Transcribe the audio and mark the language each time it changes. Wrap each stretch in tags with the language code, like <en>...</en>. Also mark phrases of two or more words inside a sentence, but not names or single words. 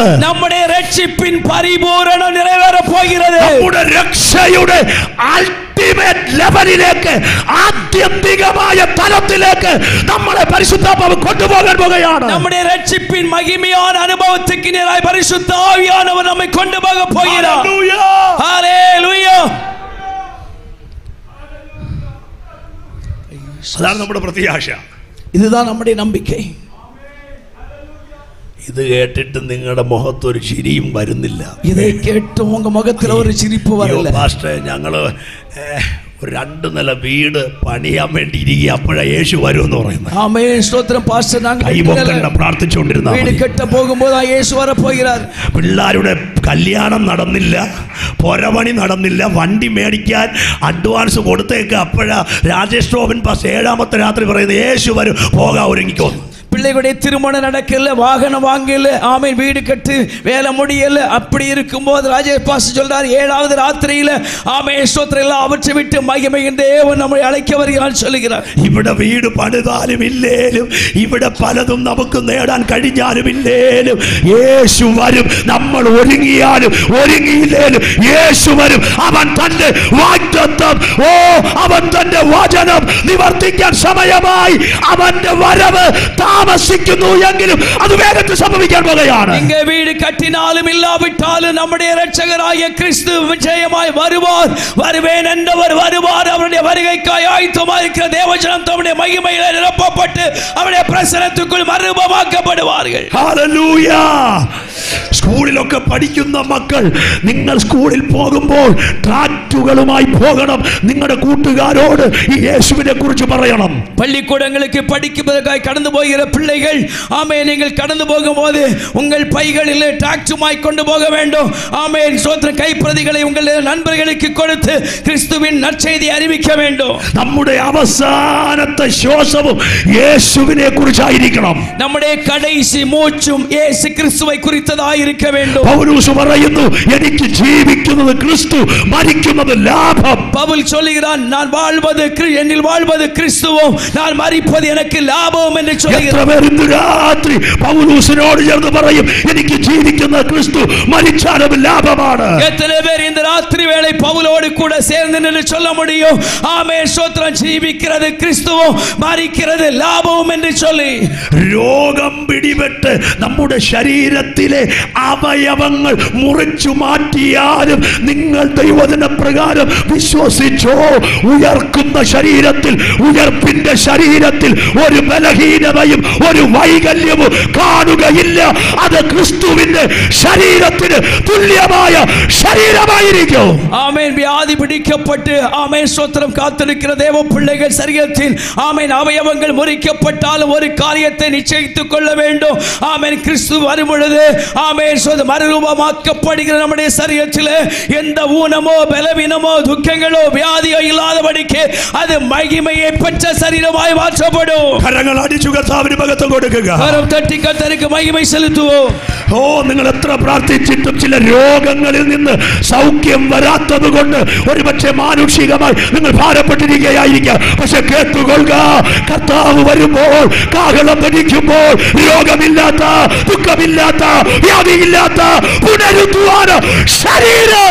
<ta>நம்முடைய ரட்சிப்பின் பரிபூரணம் நிறைவேற போகிறது.</ta> <ml>നമ്മുടെ രക്ഷയുടെ അൾട്ടിമേറ്റ് ലെവലിലേക്ക്, ആത്യന്തികമായ തലത്തിലേക്ക് നമ്മളെ പരിശുദ്ധാത്മാവ് കൊണ്ടുപോകാൻ പോകുകയാണ്.</ml> <ta>நம்முடைய ரட்சிப்பின் மகிமையான அனுபவத்துக்கு நேராய் பரிசுத்த ஆவியானவர் நம்மை கொண்டு போக போகிறார். ஹல்லேலூயா.</ta> <ml>അതാണ് നമ്മുടെ പ്രത്യാശ.</ml> <ta>இதுதான் நம்முடைய நம்பிக்கை.</ta> <ml>ഇത് കേട്ടിട്ട് നിങ്ങളുടെ മുഖത്തൊരു ചിരിയും വരുന്നില്ല.</ml> <ta>இதை கேட்டு உங்க முகத்துல ஒரு சிரிப்பு வரல.</ta> <ml>പാസ്റ്റർ, ഞങ്ങള് ഒരു 2 നില വീട് പണിയാൻ വേണ്ടി ഇരിക്കുക, അപ്പോഴാ യേശു വരുമെന്ന് പറയുന്നത്.</ml> <ta>ஆமென். ஸ்தோத்திரம் பாஸ்டர்.</ta> <ml>കൈപൊക്കണ്ട, പ്രാർത്ഥിച്ചുകൊണ്ടിരുന്ന</ml> <ta>வீடு கட்ட போகும்போது இயேசு வர போகிறார்.</ta> <ml>പിള്ളേരുടെ കല്യാണം നടന്നില്ല, പൊരപണി നടന്നില്ല, വണ്ടി മേടിക്കാൻ അഡ്വാൻസ് കൊടുത്തേക്ക്. അപ്പോഴാ രാജേഷ് റോബിൻ പാസ് 7ാമത്തെ രാത്രി പറയുന്നത് യേശു വരും, പോകാൻ ഒരുങ്ങിക്കോന്നു.</ml> <ta>பிள்ளைகளுடைய திருமணம் நடக்கல, வாகனம் வாங்கல, ஆமென், வீடு கட்டு வேலை முடியல. அப்படி இருக்கும்போது ராஜேஷ் பாஸ்டர் சொல்றார், 7வது ராத்திரியில ஆமென் ஸ்தோத்திரம் எல்லாம் அவற்றை விட்டு மகிமையின் தேவன் நம்மை அழைக்க வருகிறார் சொல்லுகிறார்.</ta> <ml>ഇവിടെ വീട് പണിതാലും ഇല്ലേലും ഇവിടെ പലതും നമുക്ക് നേടാൻ കഴിഞ്ഞാലും ഇല്ലേലും യേശു വരും. നമ്മൾ ഒരുങ്ങിയാലും ഒരുങ്ങിയില്ലേലും യേശു വരും. അവൻ തന്റെ വാഗ്ദത്തം, അവൻ തന്റെ വചനം നിവർത്തിക്കാൻ സമയമായി. അവന്റെ വരവ് താമസിക്കുന്നു എങ്കിലും അത് വേഗത്തിൽ സംഭവിക്കാൻ പോകുകയാണ്.</ml> <ta>இங்க வீடு கட்டினாலும் இல்லாவிட்டாலும்</ta> <ml>നമ്മുടെ രക്ഷകനായ</ml> <ta>கிறிஸ்து விஜயமாயி வருவார். வருவேன் என்றவர் வருவார். അവരുടെ வருகைக்காய் ஆயத்தமாயிருக்கிற தேவஜனம் தம்முடைய மகிமையிலே நிரப்பப்பட்டு அவருடைய பிரசன்னத்துக்குள் மறுரூபமாக்கப்படுவார்கள்.</ta> <ml>ഹല്ലേലൂയ. സ്കൂളിലൊക്കെ പഠിക്കുന്ന മക്കൾ, നിങ്ങൾ സ്കൂളിൽ പോകുമ്പോൾ ട്രാക്റ്റുകളുമായി പോകണം. നിങ്ങളുടെ കൂട്ടുകാരോട് ഈ യേശുവിനെ കുറിച്ച് പറയണം.</ml> <ta>பள்ளிக்கூடங்களுக்கு படிப்பதற்காக கடந்து போகிற பிள்ளைகள், ஆமென், நீங்கள் கடந்து போகும்போது உங்கள் பைகளில் டிராக்டுமாய் கொண்டு போக வேண்டும். ஆமென் ஸ்தோத்திரம். கைப்பிரதிகளை உங்கள் நண்பர்களுக்கு கொடுத்து கிறிஸ்துவின் நற்செய்தியை அறிவிக்க வேண்டும்.</ta> <ml>നമ്മുടെ അവസാനത്തെ ശ്വാസവും യേശുവിനെ കുറിച്ചായിരിക്കണം.</ml> <ta>നമ്മുടെ கடைசி மூச்சும் யேசு ക്രിസ്തുவை குறித்ததாய் இருக்க வேண்டும்.</ta> <ml>പൗലോസ് പറയുന്നു, എനിക്ക് ജീവിക്കുന്നത് ക്രിസ്തു, മരിക്കുന്നത് ലാഭം.</ml> <ta>பவுல் சொல்கிறான், நான் வாழ்வது என்னில் வாழ்வது கிறிஸ்துவும் நான் மரிப்பது எனக்கு லாபம் என்று சொல்கிறார்.</ta> <ml>ഇന്ന് രാത്രി പൗലോസിനോട് ചേർന്ന് പറയും, എനിക്ക് ജീവിക്കുന്നത് ക്രിസ്തു, മരിച്ചാലും ലാഭമാണ്.</ml> <ta>எத்தனை பேர் இந்த ராத்திரி வேளை பவுலோடு கூட சேர்ந்து நின்று சொல்ல முடியும், ஆமென் ஸ்தோத்திரம், ജീവിக்கிறது கிறிஸ்துவும் மரிக்கிறது லாபம் என்று சொல்லி.</ta> <ml>രോഗം പിടിപെട്ട് നമ്മുടെ ശരീരത്തിലെ അവയവങ്ങൾ മുറിച്ചു മാറ്റിയാലും നിങ്ങൾ ദൈവവചന പ്രകാരം വിശ്വസിച്ചോ, ഉയർക്കുന്ന ശരീരത്തിൽ, ഉയർപ്പിന്റെ ശരീരത്തിൽ ഒരു ബലഹീനതയും ഒരു വൈകല്യവും കാണുകയില്ല. അത് ക്രിസ്തുവിന്റെ ശരീരത്തിന് തുല്യമായ ശരീരമായിരിക്കും.</ml> <ta>ஆமென். வியாதி பிடிக்கப்பட்டு ஆமென் ஸ்தோத்திரம் காத்திருக்கிற தேவ பிள்ளைகள் சரீரத்தில் ஆமென் அவயவங்கள் முறிக்கப்பட்டாலும் ஒரு காரியத்தை நிச்சயித்துக் கொள்ள வேண்டும். ஆமென், கிறிஸ்து வரும் பொழுது ஆமென் ஸ்தோத்திரம் மறுரூபமாக்கப்படுகிற நம்முடைய சரீரத்தில் எந்த ஊனமோ பலவீனமோ துக்கங்களோ வியாதியோ இல்லாதபடிக்கு அது மகிமையை பெற்ற சரீரமாய் மாற்றப்படும்.</ta> <ml>കരങ്ങൾ അടിച്ചു കർത്താവിന് മഹത്വം കൊടുക്കുക.</ml> <ta>கரம் தட்டி கர்த்தருக்கு மகிமை செலுத்துவோம்.</ta> <ml>നിങ്ങൾ എത്ര പ്രാർത്ഥിച്ചിട്ടും ചില രോഗങ്ങളിൽ നിന്ന് സൗഖ്യം വരാത്തത് കൊണ്ട് ഒരുപക്ഷെ മാനുഷികമായി നിങ്ങൾ ഭാരപ്പെട്ടിരിക്കുകയായിരിക്കാം. പക്ഷെ കേട്ടുകൊള്ളുക, കർത്താവ് വരുമ്പോൾ, കാഹളം ധരിക്കുമ്പോൾ രോഗമില്ലാത്ത, ദുഃഖമില്ലാത്ത, വ്യാധിയില്ലാത്ത പുനരുദ്ധാന ശരീരം.</ml>